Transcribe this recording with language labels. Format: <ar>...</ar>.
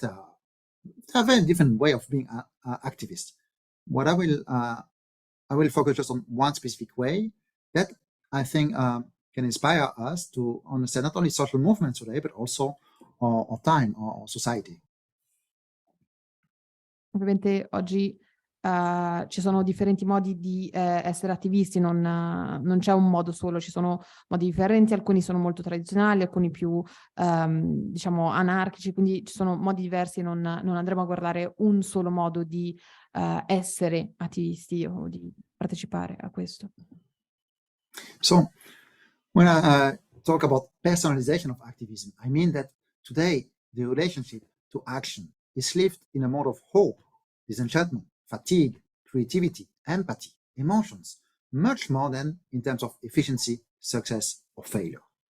<en>There are very different way of being activist. What I will focus just on one specific way that I think can inspire us to understand not only social movements today, but also our time, our society.</en> <it>Ovviamente oggi ci sono differenti modi di essere attivisti, non c'è un modo solo, ci sono modi differenti, alcuni sono molto tradizionali, alcuni più diciamo anarchici, quindi ci sono modi diversi, non andremo a guardare un solo modo di essere attivisti o di partecipare a questo.</it> <en>So when I talk about personalization of activism, I mean that today the relationship to action is lived in a mode of hope, disenchantment, fatigue, creativity, empathy, emotions, much more than in terms of efficiency, success, or failure.</en>